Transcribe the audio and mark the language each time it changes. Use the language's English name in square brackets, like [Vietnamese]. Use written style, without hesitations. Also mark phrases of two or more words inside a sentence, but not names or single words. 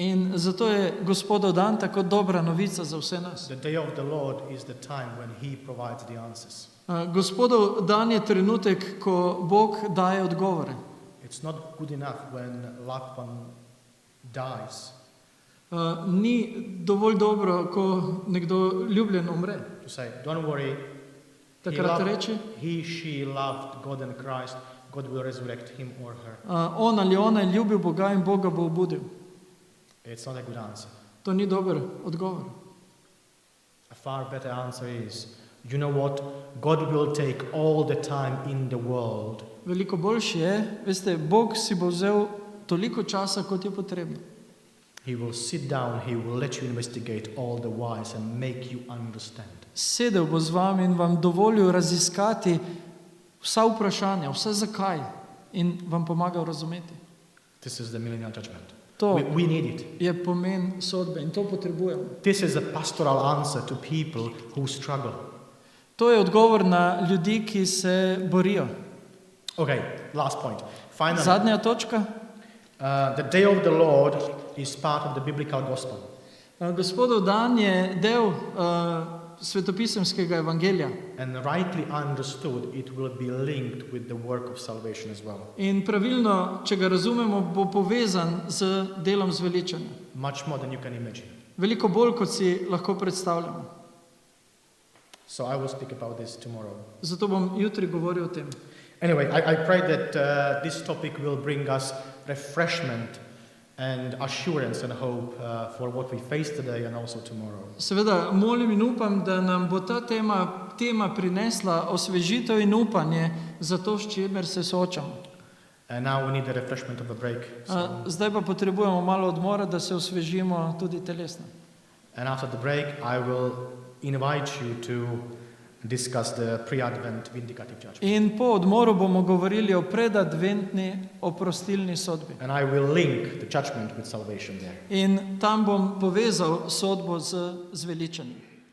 [Slovenian] In zato je Gospodov dan tako dobra novica za vse nas. [English] The day of the Lord is the time when he provides the answers. [Slovenian] Gospodov dan je trenutek, ko Bog daje odgovore. [English] It's not good enough when loved one dies [Slovenian] Ni dovolj dobro, ko nekdo ljubljen umre. [English] to say, don't worry, [Slovenian] Takrat reče, [English] he, she loved God and Christ, God will resurrect him or her. [Slovenian] on ali ona je ljubil Boga in Boga bo obudil. [English] It's not a good answer. [Slovenian] To ni dober odgovor. [English] A far better answer is, you know what? God will take all the time in the world [Slovenian] Veliko boljše je, veste, Bog si bo vzel toliko časa, kot je potrebno. [English] He will sit down, he will let you investigate all the whys and make you understand. [Slovenian] Sedel bo z vami in vam dovolil raziskati vsa vprašanja, vse zakaj in vam pomagal razumeti. [English] This is the millennial judgment. [Slovenian] To [English] We need it. [Slovenian] je pomen sodbe in to potrebujemo. [English] This is a pastoral answer to people who struggle. [Slovenian] To je odgovor na ljudi, ki se borijo. [English] Okay, last point. Finally, [Slovenian] Zadnja točka. [English] the day of the Lord is part of the biblical gospel. [Slovenian] Gospodov dan je del svetopisemskega evangelija. [English] And rightly understood, it will be linked with the work of salvation as well. [Slovenian] In pravilno, če ga razumemo, bo povezan z delom zveličanja. [English] Much more than you can imagine. [Slovenian] Veliko bolj, kot si lahko predstavljamo. [English] So I will speak about this tomorrow. [Slovenian] Zato bom jutri govoril o tem. [English] Anyway, I pray that this topic will bring us refreshment and assurance and hope for what we face today and also tomorrow. [Slovenian] Seveda, molim in upam, da nam bo ta tema prinesla osvežitev in upanje za to, s čimer se soočamo. [English] And now we need a refreshment of a break. [Slovenian] Zdaj pa potrebujemo malo odmora, da se osvežimo tudi telesno. [English] And after the break, I will invite you to discuss the pre-Advent vindicative judgment. [Slovenian] In po odmoru bomo govorili o predadventni oprostilni sodbi. [English] And I will link the judgment with salvation there. [Slovenian] In tam bom povezal sodbo z zveličanjem.